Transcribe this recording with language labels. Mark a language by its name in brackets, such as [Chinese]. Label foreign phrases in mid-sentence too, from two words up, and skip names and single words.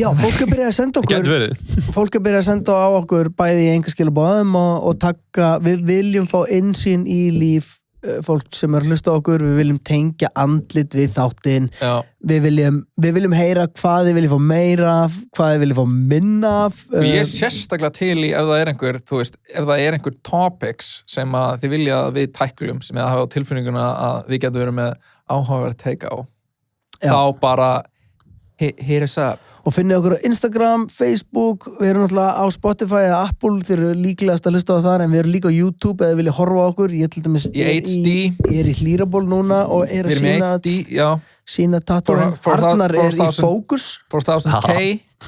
[Icelandic] Já, fólk er byrjað að senda okkur fólk er byrjað að senda á okkur bæði í engaskilabóðum og taka, við viljum fá innsýn í líf fólk sem er að hlusta á okkur, við viljum tengja andlit við þáttinn, við viljum heyra hvað þið viljum fá meira af, hvað þið viljum fá minna af. Og ég er sérstaklega til í ef það er einhver, þú veist, ef það er einhver topics sem að þið vilja að við tæklum, sem að hafa á tilfinninguna að við getum verið með áhugaverð take á, þá bara [English] hit us up. [Icelandic] Og finnið okkur á Instagram, Facebook, við erum náttúrulega á Spotify eða Apple, þeir eru líklegast að hlusta á þar, en við erum líka á YouTube eða vilja horfa á okkur. Ég til dæmis HD. Ég er í Hlíraból núna og er að sína tattooinn. Arnar er í Focus. 4000K.